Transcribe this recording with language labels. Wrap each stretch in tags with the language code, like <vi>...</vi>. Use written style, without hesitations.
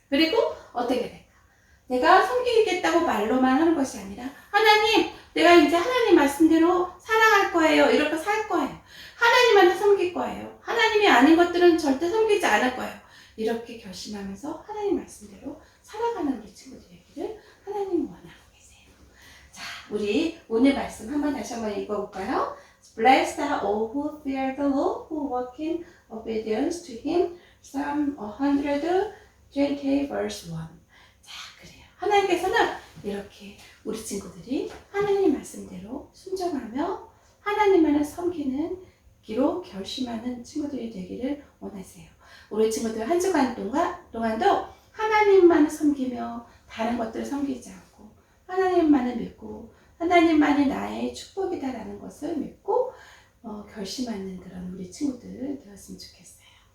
<ko>그리고 어떻게 될까? 내가 섬기겠다고 말로만 하는 것이 아니라 하나님, 내가 이제 하나님 말씀대로 살아갈 거예요. 이렇게 살 거예요. 하나님만 섬길 거예요. 하나님이 아닌 것들은 절대 섬기지 않을 거예요. 이렇게 결심하면서 하나님 말씀대로 살아가는 우리 친구들에게를 하나님이 원하고 계세요. 자, 우리 오늘 말씀 다시 한번 읽어볼까요?</ko> <en>Blessed are all who fear the Lord, who walk in obedience to Him. Psalm 120 verse 1.</en> <ko>자, 그래요. 하나님께서는 이렇게 우리 친구들이 하나님 말씀대로 순종하며 하나님만을 섬기는 기로 결심하는 친구들이 되기를 원하세요. 우리 친구들 한 주간 동안도 하나님만을 섬기며 다른 것들을 섬기지 않고 하나님만을 믿고 하나님만이 나의 축복이다라는 것을 믿고 결심하는 그런 우리 친구들 되었으면 좋겠어요.</ko>